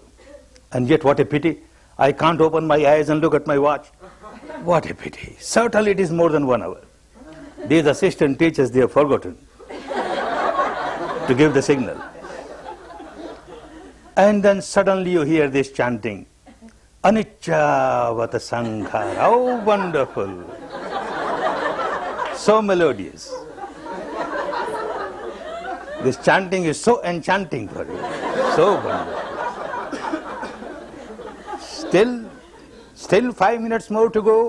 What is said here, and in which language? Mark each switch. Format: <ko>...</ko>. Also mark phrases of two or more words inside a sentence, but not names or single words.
<en>And yet what a pity. I can't open my eyes and look at my watch. What a pity. Certainly it is more than 1 hour. These assistant teachers, they have forgotten to give the signal. And then suddenly you hear this chanting.</en> <pi>Anicca vata sankhara.</pi> <en>How wonderful. So melodious. This chanting is so enchanting for you. So wonderful. Still 5 minutes more to go.</en>